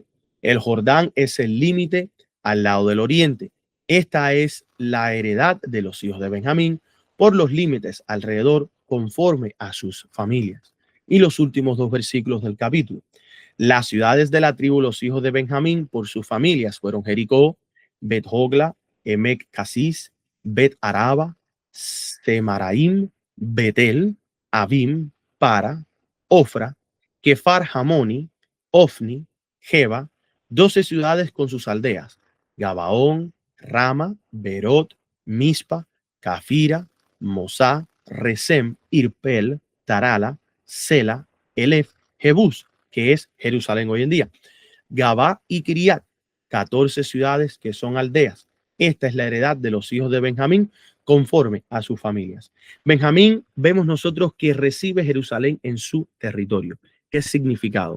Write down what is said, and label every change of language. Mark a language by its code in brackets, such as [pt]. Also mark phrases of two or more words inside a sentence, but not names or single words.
[es] El Jordán es el límite al lado del oriente. Esta es la heredad de los hijos de Benjamín por los límites alrededor conforme a sus familias. Y los últimos dos versículos del capítulo. Las ciudades de la tribu los hijos de Benjamín por sus familias fueron Jericó, Bet Hogla, Emek Casis, Bet Araba, Semaraim, Betel, Abim, Para, Ofra, Kefar Hamoni, Ofni, Geba, 12 ciudades con sus aldeas, Gabaón, Rama, Berot, Mispa, Cafira, Mosá, Resem, Irpel, Tarala, Sela, Elef, Jebús, que es Jerusalén hoy en día, Gabá y Kiriat, 14 ciudades que son aldeas. Esta es la heredad de los hijos de Benjamín conforme a sus familias. Benjamín, vemos nosotros que recibe Jerusalén en su territorio. ¿Qué significado?